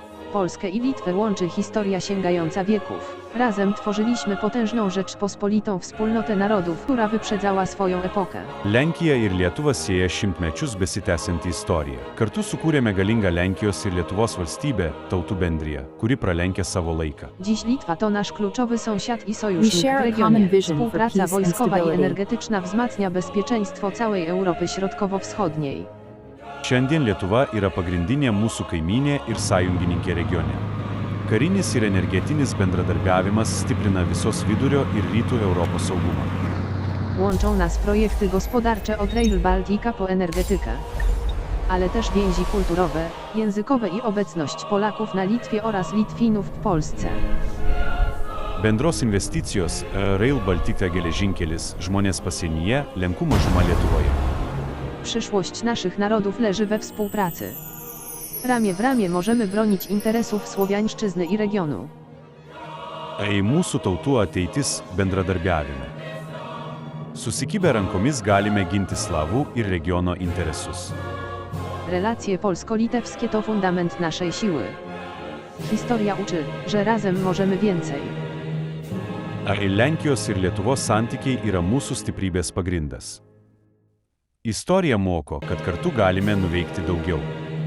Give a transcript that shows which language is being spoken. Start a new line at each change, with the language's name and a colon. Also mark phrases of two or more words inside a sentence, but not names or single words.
Polish: Polskę i Litwę łączy historia sięgająca wieków. Razem tworzyliśmy potężną Rzeczpospolitą wspólnotę narodów, która wyprzedzała swoją epokę.
Lithuanian: Lenkija ir Lietuva sieja šimtmečius besitęsianti istorija. Kartu sukūrėme galingą Lenkijos ir Lietuvos valstybę, tautų bendriją, kuri pralenkia savo laiką.
Polish: Dziś Litwa to nasz kluczowy sąsiad i sojusznik
English: We share
Polish: w
English: a
Polish: regionie.
English: common vision for
Polish: Współpraca
English: peace and
Polish: wojskowa i
English: stability.
Polish: energetyczna wzmacnia bezpieczeństwo całej Europy Środkowo-Wschodniej.
Lithuanian: Šiandien Lietuva yra pagrindinė mūsų kaimynė ir sąjungininkė regione. Karinis ir energetinis bendradarbiavimas stiprina visos vidurio ir rytų Europos saugumą.
Polish: Łączą nas projekty gospodarcze od Rail Baltica po energetykę. Ale też więzi kulturowe, językowe i obecność Polaków na Litwie oraz Litwinów w Polsce.
Lithuanian: Bendros investicijos Rail Baltica geležinkelis žmonės pasienyje, Lenkų mažuma Lietuvoje.
Polish: Przyszłość naszych narodów leży we współpracy. Ramię w ramię możemy bronić interesów Słowiańszczyzny i regionu.
Lithuanian: Mūsų tautų ateitis bendradarbiavime. Susikibę rankomis galime ginti slavų ir regiono interesus.
Polish: Relacje polsko-litewskie to fundament naszej siły. Historia uczy, że razem możemy więcej.
Lithuanian: Lenkijos ir Lietuvos santykiai yra mūsų stiprybės pagrindas. Istorija moko, kad kartu galime nuveikti daugiau.